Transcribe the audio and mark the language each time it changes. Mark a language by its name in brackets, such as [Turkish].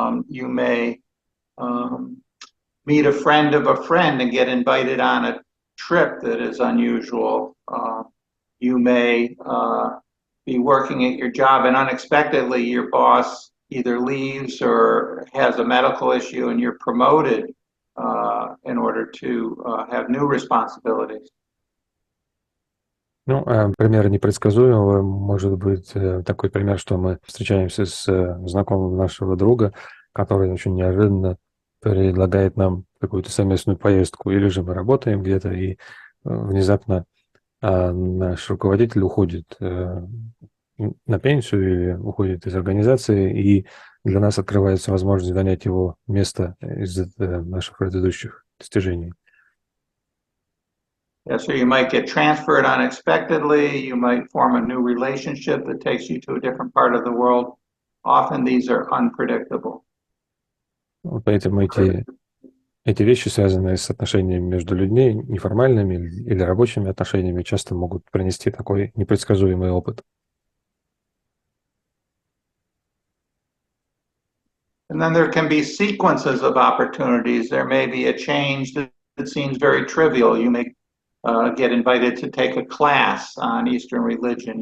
[English] You may meet a friend of a friend and get invited on a trip that is unusual. You may be working at your job and unexpectedly your boss either leaves or has a medical issue and you're promoted in order to have new responsibilities. [Russian] Ну, пример непредсказуемого может быть такой пример, что мы встречаемся с знакомым нашего друга, который очень неожиданно предлагает нам какую-то совместную поездку, или же мы работаем где-то, и внезапно наш руководитель уходит на пенсию или уходит из организации, и для нас открывается возможность занять его место из наших предыдущих достижений. [English] Yeah, so you might get transferred unexpectedly, you might form a new relationship that takes you to a different part of the world. Often these are unpredictable. [Russian] Поэтому эти вещи, связанные с отношениями между людьми, неформальными или рабочими отношениями, часто могут принести такой непредсказуемый опыт. [English] And then there can be sequences of opportunities. There may be a change that seems very trivial. You may get invited to take a class on Eastern religion.